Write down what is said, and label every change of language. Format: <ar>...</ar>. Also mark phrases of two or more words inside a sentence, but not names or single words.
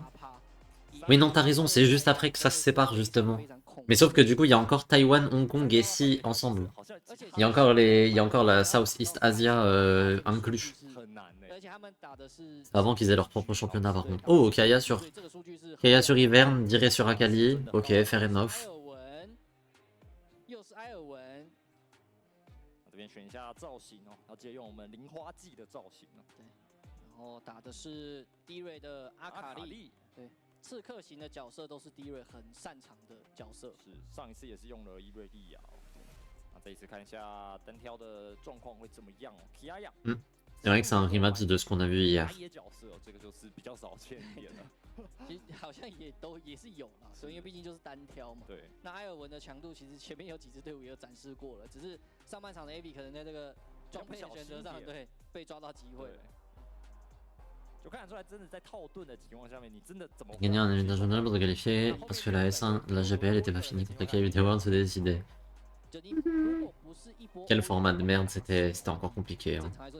<fr>Oui, non, t'as raison, c'est juste après que ça se sépare, justement. Mais sauf que du coup, il y a encore Taïwan, Hong Kong et Si ensemble. Il y a encore la</fr> <en>Southeast Asia</en> <fr>inclus. Avant qu'ils aient leur propre championnat, par contre. Oh, Kaya sur Ivern, Diré sur Akali.</fr> <en>Ok, fair enough.</en> <zh>选一下造型哦，要借用我们零花季的造型哦。对，然后打的是低瑞的阿卡丽，对，刺客型的角色都是低瑞很擅长的角色。是，上一次也是用了伊瑞利亚哦。那这一次看一下单挑的状况会怎么样哦 ？Kiaya，</zh> <fr>C'est vrai que c'est un rematch de ce qu'on a vu hier.</fr> <zh>这个就是比较少见一点了。其实好像也是有啦，所以因为毕竟就是单挑嘛。对。那埃尔文的强度其实前面有几支队伍也有展示过了，只是上半场的 AB 可能在这个装配的选择上，对被抓到机会。就看得出来，真的在套盾的情况下面，你真的怎么</zh> <fr>？Gagner un élimination journal pour se qualifier parce que la S1, la GPL était pas finie contre laquelle les Worlds se décidaient. Quel format de merde, c'était encore compliqué. Hein.</fr>